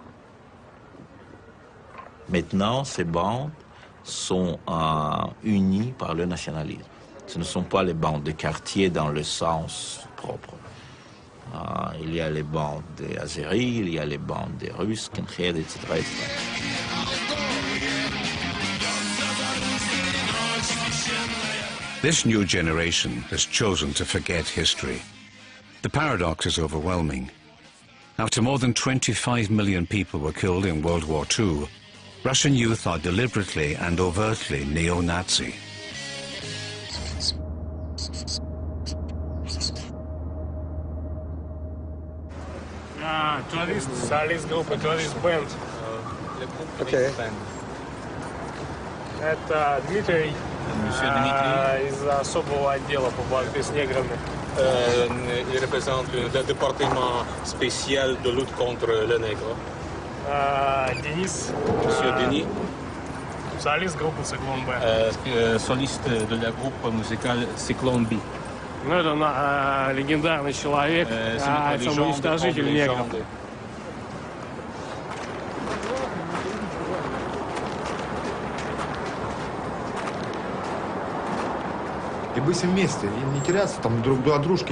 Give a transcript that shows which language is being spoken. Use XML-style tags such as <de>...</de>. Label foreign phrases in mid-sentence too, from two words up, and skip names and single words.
<fr>Maintenant, ces bandes sont unies par le nationalisme. Ce ne sont pas les bandes de quartier dans le sens propre. Il y a les bandes des Azéris, il y a les bandes des Russes, Skinhead, etc., etc.</fr> <en>This new generation has chosen to forget history. The paradox is overwhelming. After more than 25 million people were killed in World War II, Russian youth are deliberately and overtly neo-Nazi.</en> <ru>Солист группы, солист бенд. Okay. Это Дмитрий из особого отдела по борьбе с неграми.</ru> <fr>Il représente le département spécial de lutte contre les nègres.</fr> <ru>Денис.</ru> <fr>Monsieur Denis.</fr> <ru>Солист группы Циклон Б.</ru> <fr>Солист de la groupe musicale Cyclone B.</fr> <ru>Ну, это легендарный человек, самоуничтожитель негров. И быть вместе, и не теряться там друг от дружки.</ru>